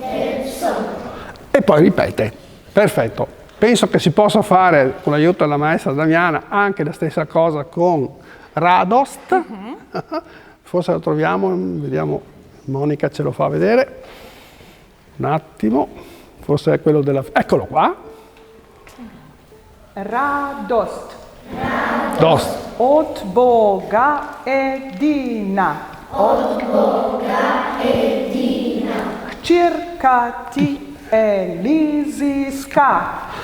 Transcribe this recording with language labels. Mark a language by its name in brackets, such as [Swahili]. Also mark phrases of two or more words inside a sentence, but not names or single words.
[Italian] E poi ripete. Perfetto. Penso che si possa fare, con l'aiuto della maestra Damiana, anche la stessa cosa con Radost. Forse lo troviamo, vediamo, Monica ce lo fa vedere. Un attimo, forse è quello della... Eccolo qua. [Slovenian] Radost. Dost. Od Boga edina. Od Boga edina. Kćerka ti Eliziska.